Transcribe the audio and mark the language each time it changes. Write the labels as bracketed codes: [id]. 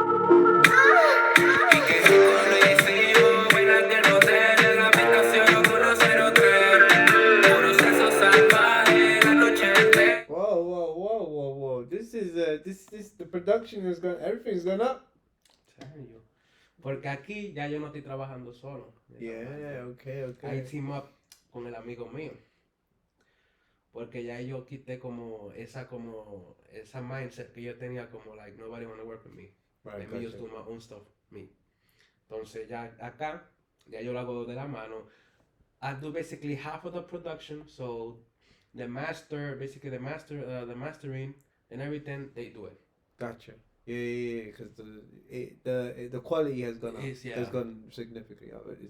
[es] Y que rico lo hicimos, buena que el hotel, en la habitación 103. Puros sesos salvajes, la noche entera. Whoa. [en] This is the production is gone. Everything's gone up. [es] Serio. Porque aquí ya yo no estoy trabajando solo. [en] Yeah, okay. I team up [es] con el amigo mío. Porque ya yo quité como esa mindset que yo tenía como [en] like nobody wanna work with me. Right, Let me just do my own stuff, me. [es] Entonces ya acá, ya yo lo hago de la mano. [en] I do basically half of the production, so the mastering and everything, they do it. Gotcha. Yeah. Because the quality has gone up. Yeah. Has gone significantly up.